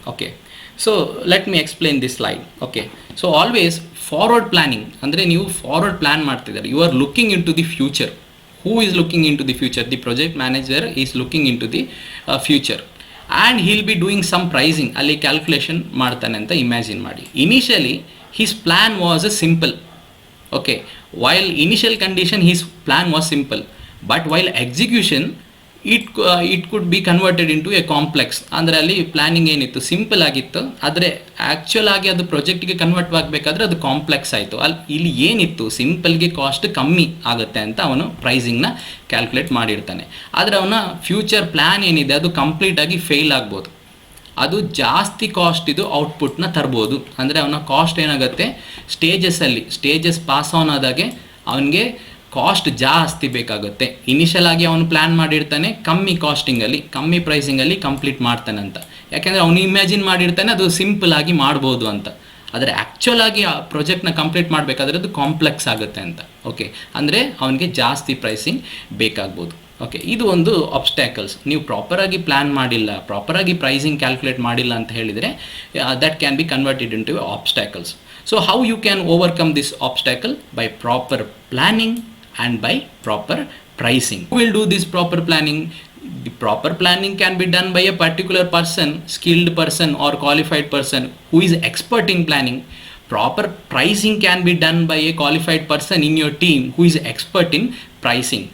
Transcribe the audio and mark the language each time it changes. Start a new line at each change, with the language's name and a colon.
English: Okay, so let me explain this slide. Okay, so always forward planning
Kannada: ಅಂದರೆ ನೀವು forward plan ಮಾಡ್ತಿದ್ದಾರೆ,
English: You are looking into the future. Who is looking into the future? The project manager is looking into the future and he'll be doing some pricing.
Kannada: ಅಲ್ಲಿ calculation ಮಾಡ್ತಾನೆ ಅಂತ imagine ಮಾಡಿ.
English: Initially his plan was simple. Okay, while initial condition his plan was simple, but while execution it could be converted into a complex.
Kannada: ಅಂದರೆ ಅಲ್ಲಿ planning ಏನಿತ್ತು simple ಆಗಿತ್ತು, ಆದರೆ actual ಆಗಿ ಅದು ಪ್ರಾಜೆಕ್ಟ್ಗೆ ಕನ್ವರ್ಟ್ ಆಗಬೇಕಾದ್ರೆ ಅದು ಕಾಂಪ್ಲೆಕ್ಸ್ ಆಯಿತು. ಇಲ್ಲಿ ಏನಿತ್ತು, ಸಿಂಪಲ್ಗೆ ಕಾಸ್ಟ್ ಕಮ್ಮಿ ಆಗುತ್ತೆ ಅಂತ ಅವನು ಪ್ರೈಸಿಂಗ್ನ ಕ್ಯಾಲ್ಕುಲೇಟ್ ಮಾಡಿರ್ತಾನೆ. ಆದರೆ ಅವನ ಫ್ಯೂಚರ್ ಪ್ಲ್ಯಾನ್ ಏನಿದೆ ಅದು ಕಂಪ್ಲೀಟಾಗಿ ಫೇಲ್ ಆಗ್ಬೋದು, ಅದು ಜಾಸ್ತಿ ಕಾಸ್ಟ್ ಇದು ಔಟ್ಪುಟ್ನ ತರ್ಬೋದು. ಅಂದರೆ ಅವನ ಕಾಸ್ಟ್ ಏನಾಗುತ್ತೆ, ಸ್ಟೇಜಸ್ ಪಾಸ್ ಆನ್ ಆದಾಗೆ ಅವನಿಗೆ ಕಾಸ್ಟ್ ಜಾಸ್ತಿ ಬೇಕಾಗುತ್ತೆ. ಇನಿಷಿಯಲ್ ಆಗಿ ಅವನು ಪ್ಲ್ಯಾನ್ ಮಾಡಿರ್ತಾನೆ ಕಮ್ಮಿ ಕಾಸ್ಟಿಂಗಲ್ಲಿ, ಕಮ್ಮಿ ಪ್ರೈಸಿಂಗಲ್ಲಿ ಕಂಪ್ಲೀಟ್ ಮಾಡ್ತಾನೆ ಅಂತ, ಯಾಕೆಂದರೆ ಅವನು ಇಮ್ಯಾಜಿನ್ ಮಾಡಿರ್ತಾನೆ ಅದು ಸಿಂಪಲ್ ಆಗಿ ಮಾಡ್ಬೋದು ಅಂತ. ಆದರೆ ಆ್ಯಕ್ಚುಯಲ್ ಆಗಿ ಆ ಪ್ರಾಜೆಕ್ಟ್ನ ಕಂಪ್ಲೀಟ್ ಮಾಡಬೇಕಾದ್ರೆ ಅದು ಕಾಂಪ್ಲೆಕ್ಸ್ ಆಗುತ್ತೆ ಅಂತ. ಓಕೆ, ಅಂದರೆ ಅವನಿಗೆ ಜಾಸ್ತಿ ಪ್ರೈಸಿಂಗ್ ಬೇಕಾಗ್ಬೋದು. ಓಕೆ, ಇದು ಒಂದು ಆಬ್ಸ್ಟ್ಯಾಕಲ್ಸ್. ನೀವು ಪ್ರಾಪರಾಗಿ ಪ್ಲ್ಯಾನ್ ಮಾಡಿಲ್ಲ, ಪ್ರಾಪರಾಗಿ ಪ್ರೈಸಿಂಗ್ ಕ್ಯಾಲ್ಕುಲೇಟ್ ಮಾಡಿಲ್ಲ ಅಂತ ಹೇಳಿದರೆ
English: That can be converted into obstacles. So how you can overcome this obstacle? By proper planning and by proper pricing. Who will do this proper planning? The proper planning can be done by a particular person, skilled person or qualified person who is expert in planning. Proper pricing can be done by a qualified person in your team who is expert in pricing.